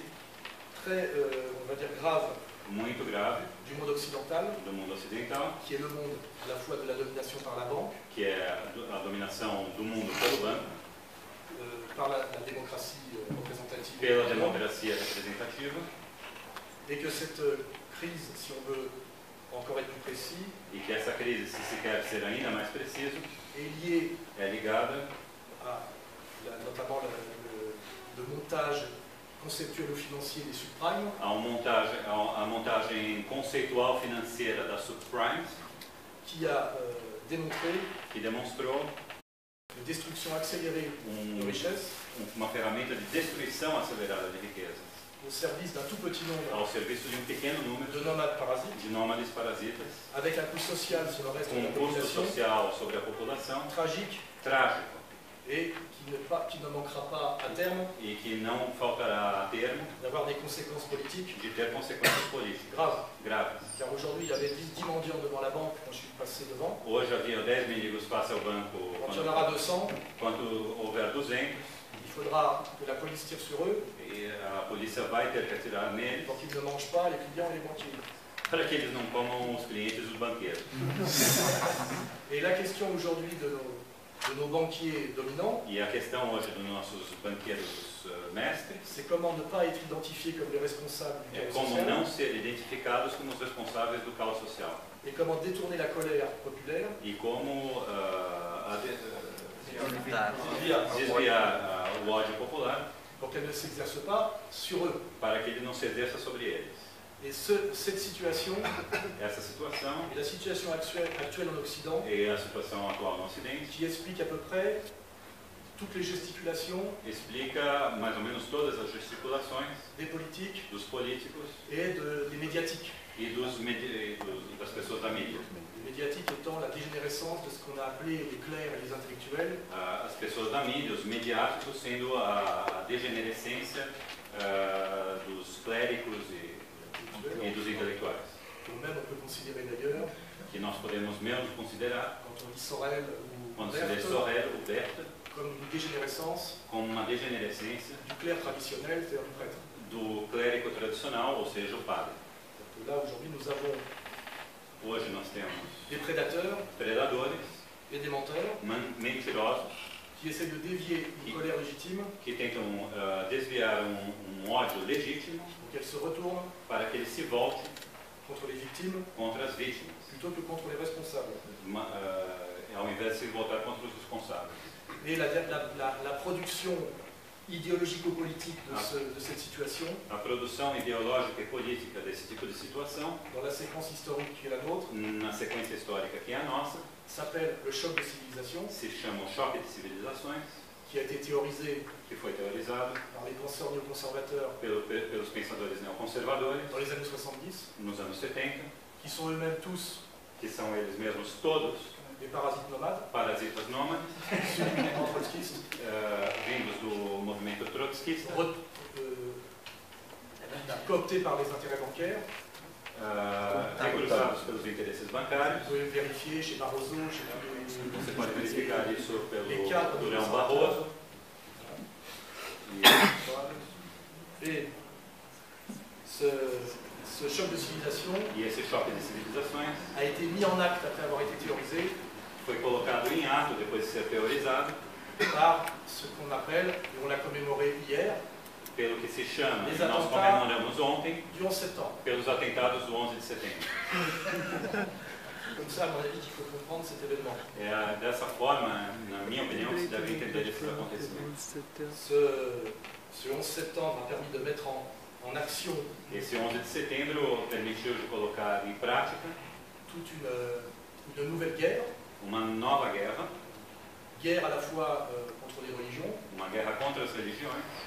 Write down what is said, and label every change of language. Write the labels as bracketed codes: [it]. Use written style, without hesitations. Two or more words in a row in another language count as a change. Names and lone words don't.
[fr] très, on va dire, grave [pt] muito grave [fr] du monde occidental, [pt] do mundo ocidental, [fr] qui est le monde à la fois de la domination par la banque, [pt] que é a dominação do mundo pelo banco, [fr] par la démocratie représentative, [pt] pela democracia representativa, [fr] et que cette crise, si on veut encore être plus précis, [pt] e que essa crise, se quer ser ainda mais preciso, [fr] est liée [pt] é ligada [fr] à notamment le montage conceptuel ou financier des subprimes, [pt] a montagem conceitual financeira das subprimes, [fr] qui a démontré [pt] que demonstrou [fr] une destruction accélérée de richesses [pt] uma ferramenta de destruição acelerada de riqueza, [fr] au service d'un tout petit nombre [pt] ao serviço de um pequeno número [fr] de nomades parasites, [pt] de nômades parasitas, [fr] avec un coût social sur le reste [pt] com [fr] de la [pt] custo [fr] population [pt] social sobre a população [fr] tragique [pt] trágico, [fr] et qui ne manquera pas à terme [pt] e que não faltará a termo [fr] d'avoir des conséquences politiques [pt] de ter consequências políticas graves. [fr] Car aujourd'hui, il y avait 10 mendiants devant la banque quand je suis passé devant. [pt] Hoje havia 10 mendigos face ao banco. [fr] Quand il y en aura 200, [pt] Quando houver 200, [fr] il faudra que la police tire sur eux [pt] e a polícia vai ter que atirar neles [fr] pour qu'ils ne mangent pas les clients et les banquiers. [pt] para que eles não comam os clientes e os banqueiros. [fr] Et la question aujourd'hui de nos banquiers dominants, [pt] E a questão hoje dos nossos banqueiros mestres [fr] c'est comment ne pas être identifiés comme les responsables du [pt] é [fr] chaos [pt] como [fr] social [pt] não ser identificados como os responsáveis do caos social [fr] et comment détourner la colère populaire [pt] e como Desviar. desviar o ódio popular [fr] pour qu'elle ne s'exerce pas sur eux. [pt] para que ele não se exerça sobre eles. [fr] Et cette situation [pt] Essa situação [fr] est la situation actuelle en Occident [pt] e a situação atual no Ocidente [fr] qui explique à peu près toutes les gesticulations [pt] explica mais ou menos todas as gesticulações [fr] des politiques [pt] dos políticos [fr] et des médiatiques. [pt] e das pessoas da mídia. [fr] Les médiatiques étant la dégénérescence de ce qu'on a appelé les clercs et les intellectuels, [pt] As pessoas da mídia, os mediáticos, sendo a degenerescência dos clérigos e dos intelectuais, [fr] que même on peut considérer d'ailleurs, [pt] que nós podemos mesmo considerar, [fr] quand on lit Sorel ou [pt] quando se lê [fr] Berthe, [pt] Sorel ou Berthe, [fr] comme une dégénérescence [pt] como uma degenerescência [fr] du clerc traditionnel, c'est-à-dire du prêtre. [pt] do clérigo tradicional, ou seja, o padre. [fr] Donc là, aujourd'hui, nous avons [pt] Hoje nós temos [fr] des prédateurs [pt] predadores, [fr] et des menteurs [pt] mentirosos, [fr] qui essaient de dévier une colère légitime [pt] que tentam desviar ódio legítimo [fr] pour qu'elle se retourne [pt] para que ele se volte [fr] contre les victimes [pt] contra as vítimas, [fr] plutôt que contre les responsables. [pt] ao invés de se voltar contra os responsáveis. [fr] Et la production idéologico-politique de cette situation, [pt] A produção ideológica e política desse tipo de situação, [fr] dans la séquence historique qui est la nôtre, [pt] na sequência histórica que é a nossa, [fr] s'appelle le choc de civilisation, [pt] se chama o choque de civilizações, [fr] qui a été théorisé [pt] que foi teorizado [fr] par les penseurs néoconservateurs [pt] pelos pensadores neoconservadores [fr] dans les années 70, [pt] nos anos 70, [fr] qui sont eux-mêmes tous [pt] que são eles mesmos todos [fr] des parasites nomades, [pt] parasitas nômades, [fr] issus du mouvement trotskiste, [pt] vindos do movimento trotskista, [fr] cooptés par les intérêts bancaires. [pt] recrutados pelos interesses bancários. [fr] Vous pouvez vérifier chez Barroso, chez tous les... [pt] Você pode verificar isso [fr] les cadres [pt] pelo [fr] de [pt] Durão Barroso. [fr] Et ce choc de civilisation [pt] E esse choque de civilizações [fr] a été mis en acte après avoir été théorisé [pt] foi colocado em ato depois de ser teorizado [fr] par ce qu'on appelle, et on l'a commémoré hier, [pt] pelo que se chama, [fr] Les [pt] que nós [fr] attentats [pt] comemoramos ontem, [fr] du 11 septembre. [pt] pelos atentados do 11 de setembro. [fr] Comme ça, à mon avis, qu'il faut comprendre cet événement. [pt] É dessa forma, na minha opinião, que se deve entender esses acontecimentos. [fr] Ce 11 septembre a permis de mettre en action [pt] Esse 11 de setembro permitiu de colocar em prática [fr] toute une nouvelle guerre, [pt] uma nova guerra, [fr] guerre à la fois contre les religions [pt] uma guerra contra as religiões